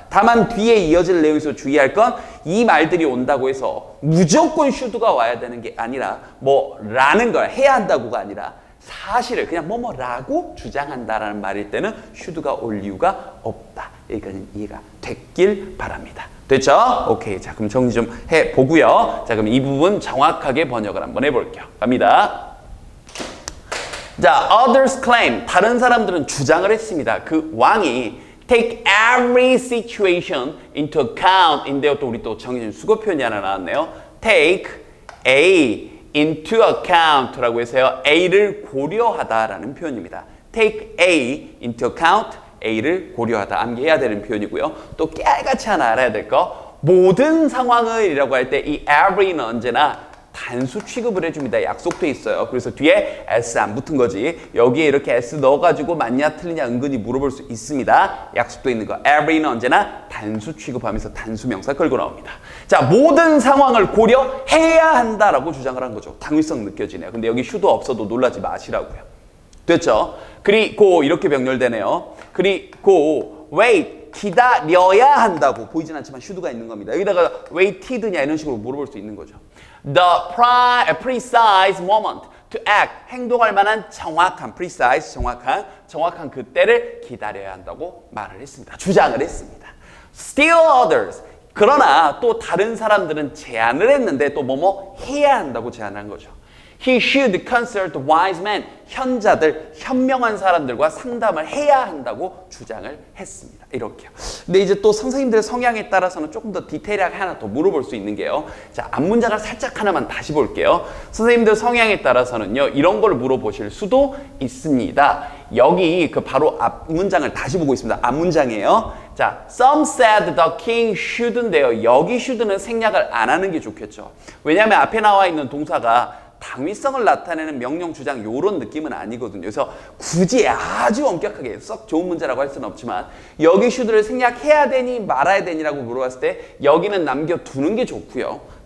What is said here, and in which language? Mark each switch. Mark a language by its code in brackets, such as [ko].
[ko] 다만 뒤에 이어질 내용에서 주의할 건 이 말들이 온다고 해서 무조건 should가 와야 되는 게 아니라 라는 걸 해야 한다고가 아니라 사실을 그냥 뭐뭐라고 주장한다라는 말일 때는 should가 올 이유가 없다. 여기까지는 이해가 됐길 바랍니다. 됐죠? 오케이. 자, 그럼 정리 좀 해보고요. 자, 그럼 이 부분 정확하게 번역을 한번 해볼게요. 갑니다. 자, [en] others claim. [ko] 다른 사람들은 주장을 했습니다. 그 왕이 [en] take every situation into account 인데요. [ko] 또 우리 또 정해진 수거 표현이 하나 나왔네요. [en] take A into account [ko] 라고 해서요. A를 고려하다라는 표현입니다. [en] take A into account, [ko] A를 고려하다. 암기해야 되는 표현이고요. 또 깨알같이 하나 알아야 될 거. 모든 상황을 이라고 할 때 이 every는 언제나 단수 취급을 해줍니다. 약속돼 있어요. 그래서 뒤에 s 안 붙은 거지. 여기에 이렇게 s 넣어가지고 맞냐 틀리냐 은근히 물어볼 수 있습니다. 약속돼 있는 거. every는 언제나 단수 취급하면서 단수 명사 끌고 나옵니다. 자, 모든 상황을 고려해야 한다라고 주장을 한 거죠. 당위성 느껴지네요. 근데 여기 should도 없어도 놀라지 마시라고요. 됐죠? 그리고 이렇게 병렬되네요. 그리고 wait, 기다려야 한다고. 보이진 않지만 should가 있는 겁니다. 여기다가 waited냐 이런 식으로 물어볼 수 있는 거죠. [en] The precise moment to act. [ko] 행동할 만한 정확한, precise, 정확한 그때를 기다려야 한다고 말을 했습니다. 주장을 했습니다. [en] Still others. [ko] 그러나 또 다른 사람들은 제안을 했는데 또 뭐뭐 해야 한다고 제안한 거죠. [en] He should consult wise men. [ko] 현자들, 현명한 사람들과 상담을 해야 한다고 주장을 했습니다. 이렇게요. 근데 이제 또 선생님들의 성향에 따라서는 조금 더 디테일하게 하나 더 물어볼 수 있는 게요. 자, 앞문장을 살짝 하나만 다시 볼게요. 선생님들 성향에 따라서는요, 이런 걸 물어보실 수도 있습니다. 여기 그 바로 앞문장을 다시 보고 있습니다. 앞문장이에요. 자, [en] some said the king shouldn't인데요. [ko] 여기 should는 생략을 안 하는 게 좋겠죠. 왜냐하면 앞에 나와 있는 동사가 당위성을 나타내는 명령, 주장 이런 느낌은 아니거든요. 그래서 굳이 아주 엄격하게 썩 좋은 문제라고 할 수는 없지만 여기 should를 생략해야 되니 말아야 되니라고 물어봤을 때 여기는 남겨두는 게 좋고요.